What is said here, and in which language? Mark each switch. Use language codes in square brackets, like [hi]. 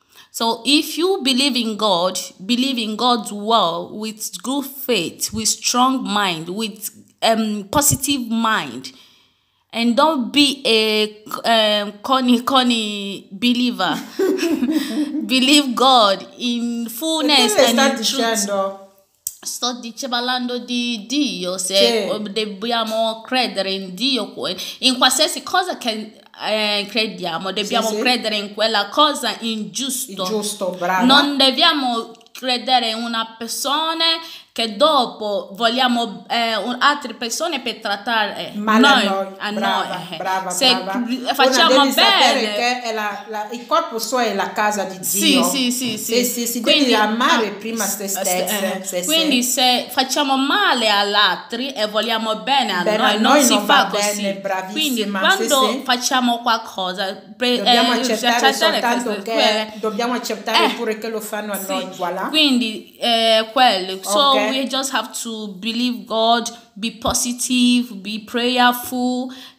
[en] So if you believe in God's word with good faith, with strong mind, with positive mind, and don't be a corny believer. Believe God in fullness and in truth. [it] Sto parlando di Dio, se dobbiamo credere in Dio, in qualsiasi cosa che crediamo, dobbiamo credere in quella cosa ingiusto. Brava. Non dobbiamo credere in una persona che dopo vogliamo altre persone per trattare male a noi. Brava. Facciamo bene che il corpo suo è la casa di Dio. Si deve amare prima se stesse. Quindi se facciamo male agli altri e vogliamo bene a noi, non si fa così. Bene, quindi quando facciamo qualcosa dobbiamo accettare soltanto che dobbiamo accettare pure che lo fanno a noi. Voilà. Quindi quello. [en] So we just have to believe God, be positive, be prayerful.